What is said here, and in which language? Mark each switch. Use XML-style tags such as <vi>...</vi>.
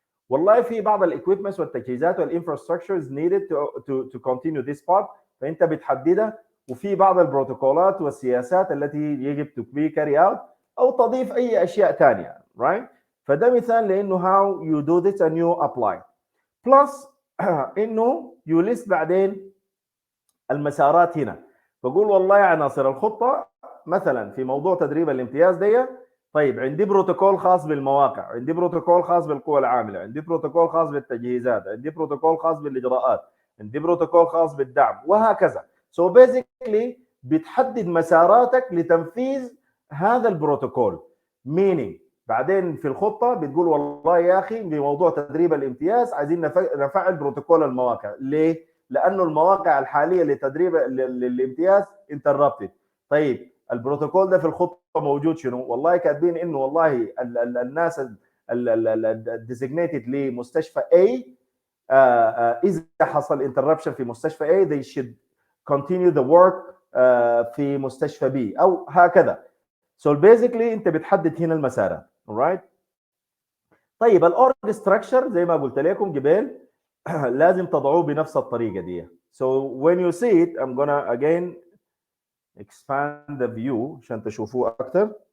<ar>والله في بعض الاكويبمنتس والتجهيزات والانفراستراكشرز</ar> <en>needed to continue this part</en> <ar>فانت بتحددها، وفي بعض البروتوكولات والسياسات التي يجب</ar> <en>to be carry out</en> <ar>او تضيف اي اشياء ثانيه right. فده مثال لانه</ar> <en>how you do this and you apply plus انه you list</en> <ar>بعدين المسارات هنا. بقول والله يا عناصر الخطه مثلا في موضوع تدريب الامتياز دي، طيب عندي بروتوكول خاص بالمواقع، عندي بروتوكول خاص بالقوى العامله، عندي بروتوكول خاص بالتجهيزات، عندي بروتوكول خاص بالاجراءات، عندي بروتوكول خاص بالدعم وهكذا. سو بيزيكلي بتحدد مساراتك لتنفيذ هذا البروتوكول meaning بعدين في الخطه بتقول والله يا اخي بموضوع تدريب الامتياز عايزين نفعل بروتوكول المواقع. ليه؟ لانه المواقع الحاليه لتدريب الامتياز انتربتد. طيب البروتوكول ده في الخطه موجود شنو؟ والله كاتبين انه والله الناس الديزيجنيتد لمستشفى A اذا حصل انتربشن في مستشفى A</ar> <en>they should continue the work</en> <ar>في مستشفى B او هكذا.</ar> <en>So basically</en> <ar>انت بتحدد هنا المسارات.</ar> <en>alright.</en> <ar>طيب الاورج ستراكشر زي ما قلت لكم قبل لازم تضعوه بنفس الطريقه دي.</ar> <en>So when you see it I'm gonna again expand the view</en> <ar>عشان تشوفوه اكثر.</ar>